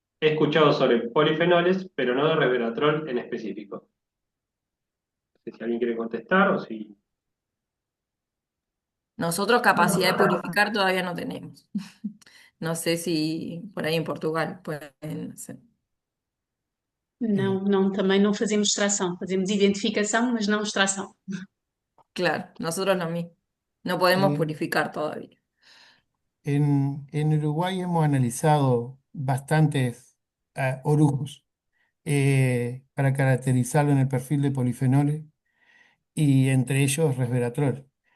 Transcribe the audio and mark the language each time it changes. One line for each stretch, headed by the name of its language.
Spanish: He escuchado sobre polifenoles, pero no de resveratrol en específico. No sé si alguien quiere contestar o si... Nosotros capacidad de purificar todavía no tenemos. No sé si por ahí en Portugal pueden hacer.
Portuguese: Não, não, também não fazemos extração. Fazemos identificação, mas não extração.
Spanish: Claro, nosotros lo mismo. No podemos Eh, purificar todavía. en Uruguay hemos analizado bastantes orujos para caracterizarlo en el perfil de polifenoles y entre ellos resveratrol.